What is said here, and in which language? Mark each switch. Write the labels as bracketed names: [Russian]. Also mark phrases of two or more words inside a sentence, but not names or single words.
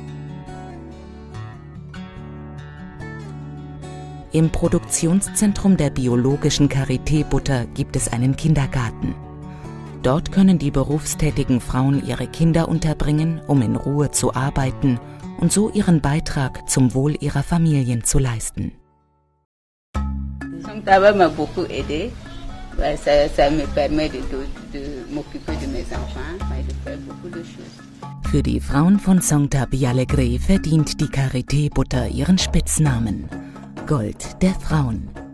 [German] Im Produktionszentrum der biologischen Karité-Butter gibt es einen Kindergarten. Dort können die berufstätigen Frauen ihre Kinder unterbringen, um in Ruhe zu arbeiten und so ihren Beitrag zum Wohl ihrer Familien zu leisten. [French] Son travail m'a beaucoup aidé. Ça me permet de m'occuper de mes enfants et de faire beaucoup de choses. [German] Für die Frauen von Songta Bialegre verdient die Karité-Butter ihren Spitznamen. Gold der Frauen.